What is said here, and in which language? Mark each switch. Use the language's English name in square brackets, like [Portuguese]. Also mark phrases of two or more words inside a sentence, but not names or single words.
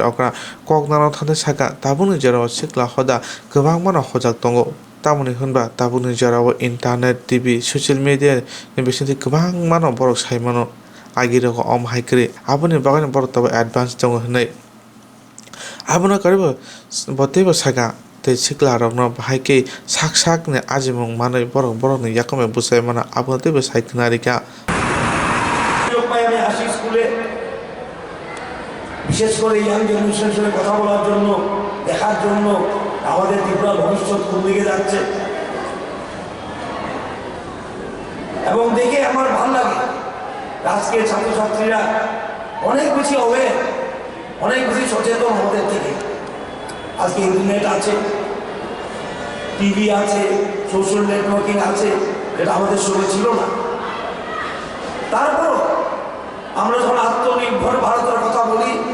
[Kok Borok] okra kognano thane saka tabuni jero sikla hoda kwbangmano hojak tongo tamoni hunba tabuni jero [English] internet TV social media [Kok Borok] ni bisinti kwbangmano borok saimano agiroko haikri aboni bagani borok tabo advance tongo hnai abono karibo botebo saka te sikla rokno haike sak ne ajimung manai borok ni yakome busai mana abono tebo saiknarika [Bangla] আমি আসি স্কুলে বিশেষ করে [English] young generation [Bangla] সঙ্গে কথা বলার জন্য দেখার জন্য আমাদের ত্রিপুরা ভবিষ্যৎ কোন দিকে যাচ্ছে এবং দেখে আমার ভালো লাগে আজকের ছাত্রছাত্রীরা অনেক বেশি অ্যাওয়্যার অনেক বেশি সচেতন আমাদের থেকে আজকে ইন্টারনেট আছে টিভি আছে [English] social networking [Bangla] আছে এটা আমাদের সময় ছিল না তারপরও আমরা যখন আত্মনির্ভর ভারতের কথা বলি